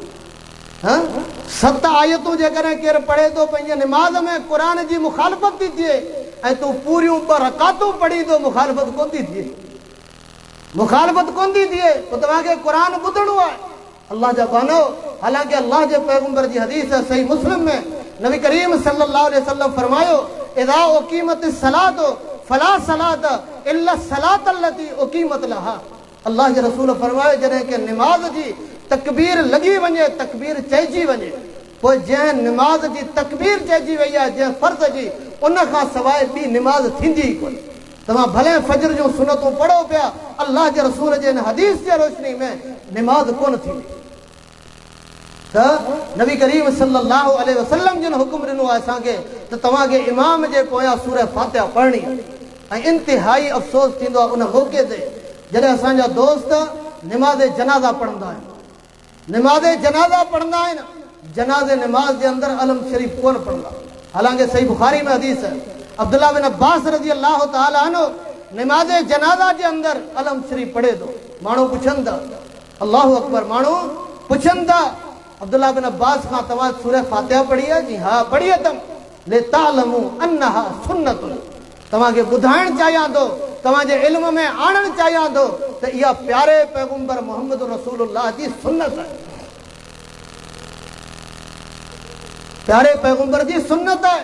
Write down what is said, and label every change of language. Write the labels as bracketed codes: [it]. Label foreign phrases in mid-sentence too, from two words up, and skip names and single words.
[sd] 7 आयतूं जेकॾहिं केरु पढ़े थो पंहिंजे निमाज़ में क़ुरान जी मुखालफ़त थी थिए ऐं तूं पूरियूं 2 रकातूं पढ़ींदो, मुखालफ़त कोन थी थिए, मुखालफ़त कोन थी थिए। पोइ तव्हांखे क़ुरान ॿुधणो आहे। अल्लाह जा बानो, हालांकि अल्लाह जे पैगंबर जी हदीस है सही मुस्लिम में नबी करीम [ar] صلى الله عليه وسلم [sd] फरमायो, [ar] إذا أقيمت الصلاة فلا صلاة إلا الصلاة التي أقيمت لها. [sd] अल्लाह जे रसूल फरमायो, जॾहिं कि निमाज़ जी तकबीर लॻी वञे, तकबीर चइजी वञे, पोइ जंहिं निमाज़ जी तकबीर चइजी वई आहे, जंहिं फ़र्ज़ जी, उन खां सवाइ ॿी निमाज़ थींदी ई कोन्हे। तव्हां भले फजर जूं सुनतूं पढ़ो पिया, अल्लाह जे रसूल जे हिन हदीस जे रोशनी में निमाज़ कोन थींदी। त नबी करीम [ar] صلى الله عليه وسلم [sd] जिन हुकुम ॾिनो आहे असांखे त तव्हांखे इमाम जे पोयां सूरह फातिहा पढ़णी आहे। ऐं इंतिहाई अफ़सोस थींदो आहे उन मौक़े ते जॾहिं असांजा दोस्त निमाज़ जनाज़ा पढ़ंदा आहिनि, निमाज़ जनाज़ा पढ़ंदा आहिनि, जनाज़े निमाज़ जे अंदरि अलम शरीफ़ कोन पढ़ंदा। हालांकि सही बुखारी में हदीस है, अब्दुल्लाह बिन अब्बास [ar] رضي الله تعالى عنه [sd] निमाज़ जनाज़ा जे अंदरि अलम शरीफ़ पढ़े थो। माण्हू पुछनि था, [ar] الله أكبر, [sd] माण्हू पुछनि था अब्दुल्लाह बिन अब्बास खां, तव्हां सूरह फातिहा पढ़ी आहे? जी हा पढ़ी अथमि। [ar] لتعلموا أنها سنة, [sd] तव्हांखे ॿुधाइणु चाहियां थो, तव्हांजे इल्म में आणणु चाहियां थो त इहा प्यारे पैगंबर मोहम्मद रसूलुल्लाह जी सुन्नत आहे, प्यारे पैगंबर जी सुन्नत आहे।